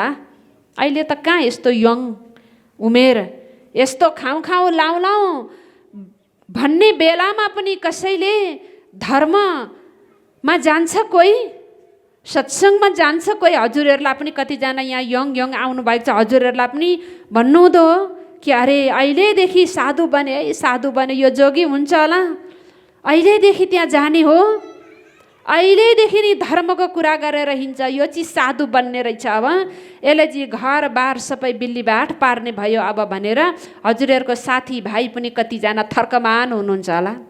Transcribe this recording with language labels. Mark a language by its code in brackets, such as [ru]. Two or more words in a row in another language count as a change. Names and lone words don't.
[ne] अहिले त कहाँ यस्तो यङ उमेर, यस्तो खाउँ खाउँ लाउँ लाउँ भन्ने बेलामा पनि कसैले धर्ममा जान्छ, कोही सत्सङ्गमा जान्छ, कोही। हजुरहरूलाई पनि कतिजना यहाँ यङ यङ आउनुभएको छ, हजुरहरूलाई पनि भन्नुहुँदो हो कि अरे अहिलेदेखि साधु बने है, साधु बने यो जोगी हुन्छ होला, अहिलेदेखि त्यहाँ जाने हो, अहिलेदेखि नि धर्मको कुरा गरेर हिँड्छ, यो चिज साधु बन्ने रहेछ। अब यसले चाहिँ घरबार सबै बिल्लीबाट पार्ने भयो अब भनेर हजुरहरूको साथीभाइ पनि कतिजना थर्कमान हुनुहुन्छ होला।